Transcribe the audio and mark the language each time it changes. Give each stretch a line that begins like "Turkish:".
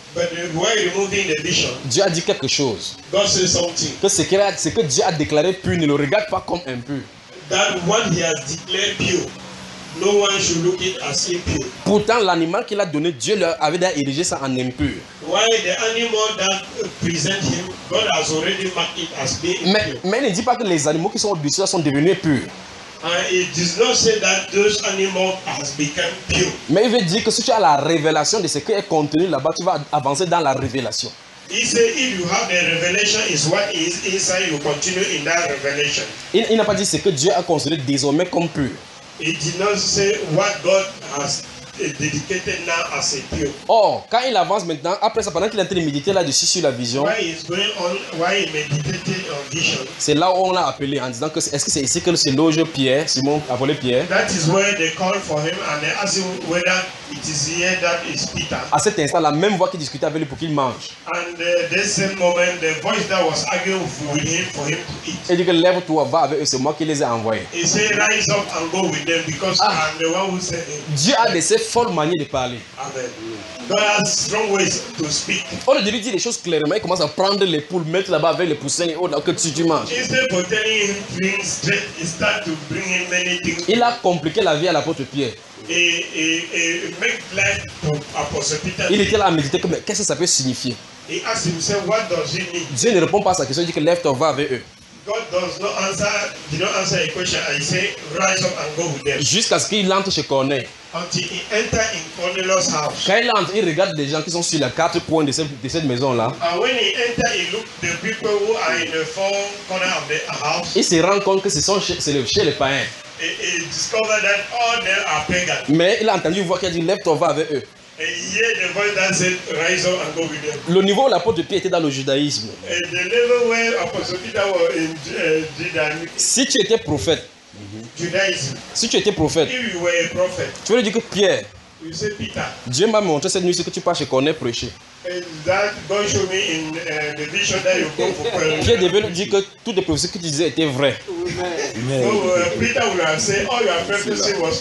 English: But why removing the vision?
French: Dieu a dit quelque chose.
English: God said something.
French: Que ce que Dieu a déclaré pur ne le regarde pas comme impur.
English: That what he has declared pure. No one should look it as impure.
French: Pourtant l'animal qu'il a donné, Dieu leur avait déjà érigé ça en impur.
English: Why the animal that present him, God has already marked it as being impure.
French: Mais il ne dit pas que les animaux qui sont obéissants sont devenus purs.
English: It does not say that those animals has become pure.
French: Mais il veut dire que si tu as la révélation de ce qui est contenu là-bas, tu vas avancer dans la révélation.
English: He said if you have the revelation is what is inside, you continue in that revelation.
French: Il n'a pas dit ce que Dieu a considéré désormais comme pur.
English: It did not say what God has dedicated now as a pure.
French: Or, quand il avance maintenant, après ça, pendant qu'il est en train de méditer là-dessus sur la vision,
English: why is going on, why he meditated on vision?
French: C'est là où on l'a appelé en disant que est-ce que c'est ici que se loge Pierre, Simon a volé Pierre.
English: That is where they call for him and they ask him whether it is here that is Peter.
French: À cet instant, la même voix qui discutait avec lui pour qu'il mange.
English: And the same moment, the voice that was arguing with him for him to eat.
French: Il dit que lève-toi, va avec eux, c'est moi qui les ai envoyés.
English: He said rise up and go with them because I'm the one who sent him.
French: Dieu a laissé folle manière de parler.
English: Amen. God has strong ways to speak.
French: On lui dit les choses clairement, il commence à prendre les poules, mettre là-bas avec les poussins et autres, oh, que tu manges.
English: Instead of telling him things straight, he started to bring him many things.
French: Il a compliqué la vie à l'apôtre Pierre.
English: Et make life to Apostle Peter.
French: Il était là à méditer, mais qu'est-ce que ça peut signifier?
English: He asked himself, what does it mean?
French: Dieu ne répond pas à sa question, il dit que lève-toi, va avec eux.
English: God does not answer, did not answer a question. I say, rise up and go with them.
French: Jusqu'à ce qu'il entre chez Corneille.
English: Until he enter in Cornelius' house.
French: Quand il entre, il regarde les gens qui sont sur les quatre coins de cette maison là.
English: And when he enter, he look the people who are in the four corner of the house.
French: Il se rend compte que c'est chez les païens.
English: He discovered that all them are pagans.
French: Mais il a entendu une voix qui a dit lève-toi, va avec eux.
English: And hear the voice that said, rise up and go with them.
French: Le niveau où l'apôtre Pierre était dans le judaïsme.
English: And the level where Apostle Peter was in Judaism.
French: Si tu étais prophète.
English: Judaism.
French: Si tu étais prophète.
English: If you were a prophet.
French: Tu veux dire que Pierre.
English: You say Peter.
French: Dieu m'a montré cette nuit ce que tu passes chez Corneille prêcher.
English: And that God showed me in the vision that you go for prayer.
French: Pierre devait lui dire que toutes les prophéties que tu disais étaient vraies.
English: Mais Peter would have said all your prophecies was.